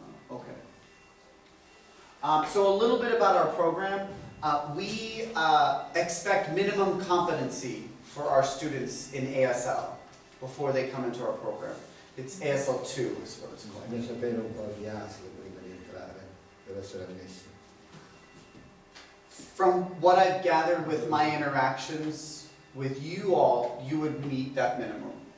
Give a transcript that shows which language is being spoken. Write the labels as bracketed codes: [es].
[en] Okay. So a little bit about our program. We expect minimum competency for our students in ASL before they come into our program. It's ASL 2 is what it's called. [it] Bisogna sapere un po' di ASL prima di entrare per essere ammessi. [en] From what I've gathered with my interactions with you all, you would meet that minimum.